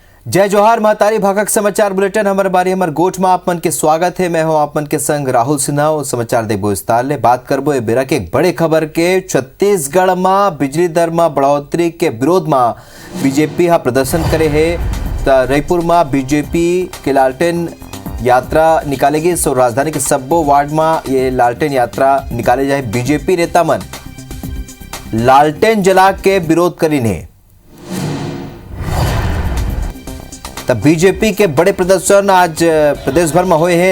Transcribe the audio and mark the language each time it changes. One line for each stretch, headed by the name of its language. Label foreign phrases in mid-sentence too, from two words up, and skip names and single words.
Chhattisgarhi: जय जोहार महतारी भागक समाचार बुलेटिन हमारे बारी हमारे गोठ में आप मन के स्वागत है। मैं हूं आप मन के संग राहुल सिन्हा और समाचार देखबो विस्तार ले बात करबो बेरा के एक बड़े खबर के। छत्तीसगढ़ में बिजली दर में बढ़ोतरी के विरोध में बीजेपी हा प्रदर्शन करे है। रायपुर में बीजेपी के लालटेन यात्रा निकालेगी। सो राजधानी के सब्बो वार्ड में ये लालटेन यात्रा निकाले जाए। बीजेपी नेता मन लालटेन जला के विरोध करीने। तब बीजेपी के बड़े प्रदर्शन आज प्रदेश भर में हुए हैं।